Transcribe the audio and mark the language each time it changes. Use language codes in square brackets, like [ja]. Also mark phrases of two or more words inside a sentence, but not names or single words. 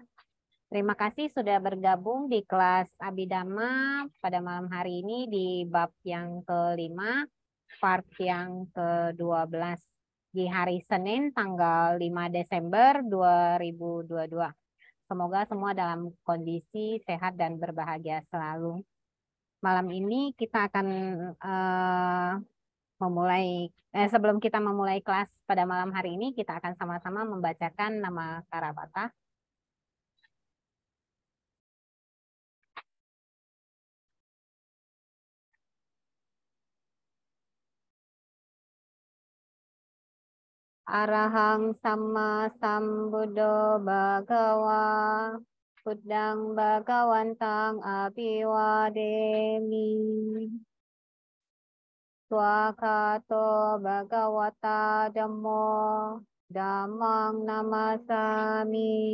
[id] Terima kasih sudah bergabung di kelas Abhidhamma pada malam hari ini di bab yang kelima, part yang ke-12 di hari Senin tanggal 5 Desember 2022. Semoga semua dalam kondisi sehat dan berbahagia selalu. Malam ini kita akan sebelum kita memulai kelas pada malam hari ini, kita akan sama-sama membacakan nama Karabata. [pi] Arahang Samma Sambuddho Bhagawa Buddhang Bhagawantang Abhiwademi Swakato Bhagawata Dhammo Dhammang Namasami